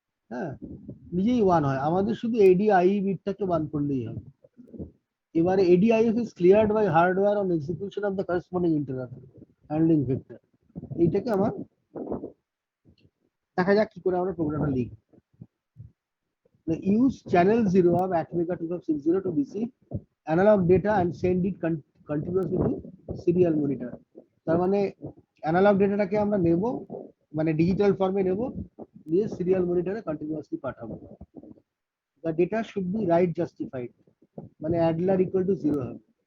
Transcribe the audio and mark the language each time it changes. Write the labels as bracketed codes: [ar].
[bn] হ্যাঁ, নিজেই 1 হয়, আমাদের শুধু এডিআই বিটটাকে 1 করলেই হবে। এবারে [en] ADIF is cleared by hardware on execution of the corresponding interrupt handling vector. [bn] এইটাকে আমার দেখা যাক কি করে আমরা প্রোগ্রামটা লিখি। [en] Use channel 0 of Atmega 2560 to receive analog data and send it continuously to serial monitor. [bn] তার মানে অ্যানালগ ডেটাটাকে আমরা নেব, মানে ডিজিটাল ফর্মে নেব, নিয়ে সিরিয়াল মনিটরে কন্টিনিউয়াসলি পাঠাবো। [en] The data should be write justified, [bn] মানে অ্যাডলার ইকুয়াল টু 0 হবে।